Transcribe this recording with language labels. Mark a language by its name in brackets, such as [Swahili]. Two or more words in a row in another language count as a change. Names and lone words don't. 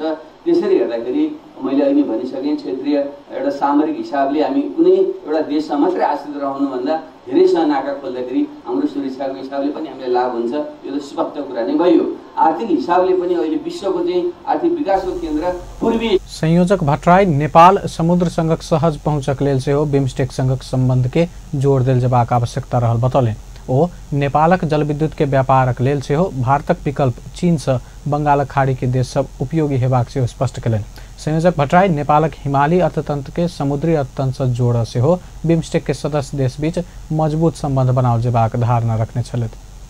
[Nepali] त्यसरी हेर्दाखेरि मैले अहिले भनिसकेँ क्षेत्रीय एउटा सामरिक हिसाबले हामी कुनै एउटा देशमा मात्रै आश्रित रहनुभन्दा धेरैसँग नाका खोल्दाखेरि हाम्रो सुरक्षाको हिसाबले पनि हामीलाई लाभ हुन्छ। यो त स्पष्ट कुरा नै भयो। आर्थिक हिसाबले पनि अहिले विश्वको चाहिँ आर्थिक विकासको केन्द्र पूर्वी। [Maithili] संयोजक भट्टराई नेपाल समुद्र संगक सहज पहुँचक लेल सेहो बिम्स्टेक संगक संबंध के जोर देल जेबाक आवश्यकता रहल बतौलनि। ओ नेपालक जलविद्युत के व्यापारक लेल सेहो भारतक विकल्प चीन से बंगालक खाड़ी के देश सब उपयोगी हेबाक सेहो स्पष्ट कयलनि। संयोजक भट्टराई नेपालक हिमाली अर्थतंत्र के समुद्री अर्थतंत्र से जोड़ सेहो बिम्स्टेक के सदस्य देश बीच मजबूत संबंध बनाओल जेबाक धारणा रखने छलथि।